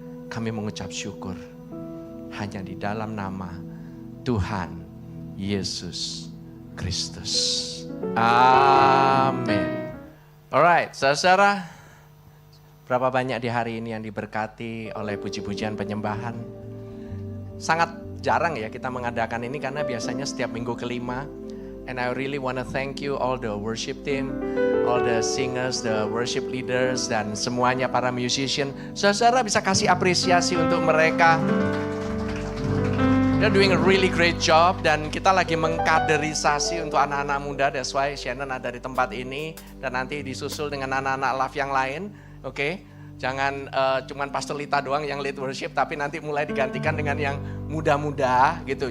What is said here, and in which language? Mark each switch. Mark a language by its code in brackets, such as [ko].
[id] Kami mengucap syukur hanya di dalam nama Tuhan Yesus Kristus. Amin. Alright, saudara, berapa banyak di hari ini yang diberkati oleh puji-pujian penyembahan? Sangat jarang ya kita mengadakan ini karena biasanya setiap minggu kelima. [en] And I really want to thank you all the worship team, all the singers, the worship leaders, [id] dan semuanya para musician. Saudara bisa kasih apresiasi untuk mereka. [en] They're doing a really great job [id] dan kita lagi mengkaderisasi untuk anak-anak muda. [en] That's why [id] Shannon ada di tempat ini dan nanti disusul dengan anak-anak love yang lain. Oke, jangan cuman Pastor Lita doang yang lead worship, tapi nanti mulai digantikan dengan yang muda-muda gitu.